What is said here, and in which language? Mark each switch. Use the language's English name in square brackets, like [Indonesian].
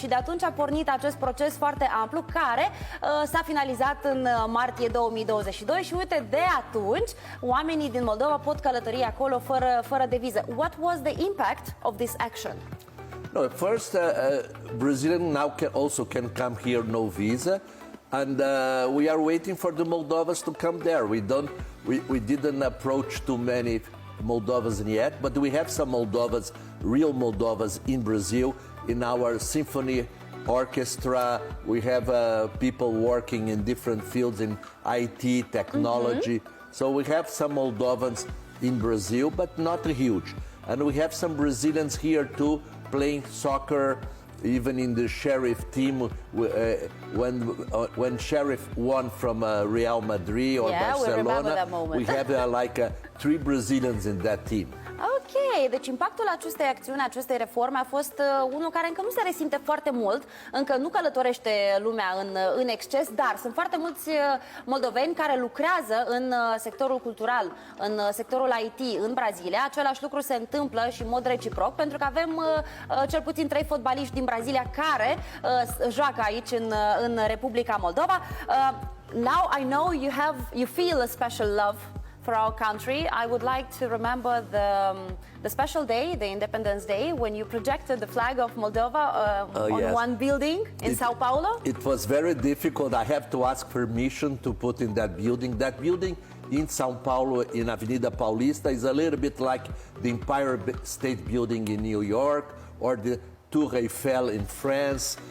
[Romanian] Și de atunci a pornit acest proces foarte amplu, care s-a finalizat în martie 2022 și uite, de atunci oamenii din Moldova pot călători acolo fără de viză. [English] What was the impact of this action? No, first, Brazilian now also can come here, no visa, and we are waiting for the Moldovas to come there. We didn't approach too many Moldovas yet, but we have some Moldovas, real Moldovas in Brazil, in our symphony orchestra. We have people working in different fields in IT, technology. So we have some Moldovans in Brazil, but not huge. And we have some Brazilians here too, playing soccer, even in the Sheriff team, when Sheriff won from Real Madrid or Barcelona, we have 3 Brazilians in that team. [Romanian] Ok, deci impactul acestei acțiuni, acestei reforme a fost unul care încă nu se resimte foarte mult, încă nu călătorește lumea în exces, dar sunt foarte mulți moldoveni care lucrează în sectorul cultural, în sectorul IT, în Brazilia. Același lucru se întâmplă și în mod reciproc, pentru că avem cel puțin 3 fotbaliști din Brazilia care joacă aici în Republica Moldova. [English] Now I know you feel a special love for our country. I would like to remember the special day, the Independence Day, when you projected the flag of Moldova on one building in Sao Paulo. It was very difficult. I have to ask permission to put in that building. That building in Sao Paulo, in Avenida Paulista, is a little bit like the Empire State Building in New York or the Tour Eiffel in France.